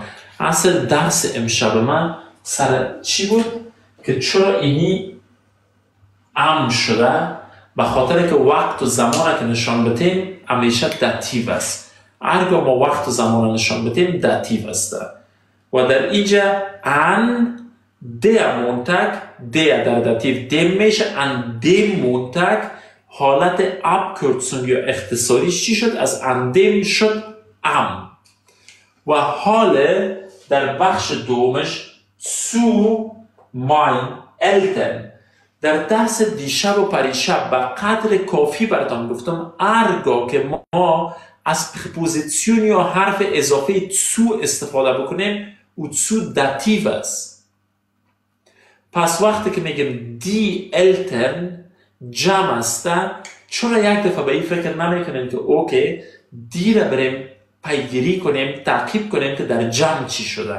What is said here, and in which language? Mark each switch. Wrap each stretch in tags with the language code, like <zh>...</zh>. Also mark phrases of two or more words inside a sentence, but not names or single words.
<fa>اصل درس امشب من سر چی بود؟ که چرا اینی ام شده؟ به خاطر که وقت و زمان که نشان بدیم همیشه داتیو است. هرگاه ما وقت و زمان نشان بدیم داتیو است. و در اینجا ان</fa> <de>der Montag der</de> <fa>در داتیو dem میشه. ان</fa> <de>dem Montag</de> <fa>حالت abkürzung یا اختصاریش چی شد؟ از ان dem شد ام. و حال در بخش دومش</fa> <de>zu mein Eltern.</de> <fa>در درس دیشب و پریشب به قدر کافی براتون گفتم هرگاه که ما از پرپوزیسیون یا حرف اضافه zu استفاده بکنیم او zu داتیو است. پس وقتی که میگیم</fa> <de>die Eltern</de> <fa>جمع است، چرا یک دفعه به این فکر نمیکنیم که اوکی دی را بریم پیگیری کنیم، تعقیب کنیم که در جمع چی شده؟</fa>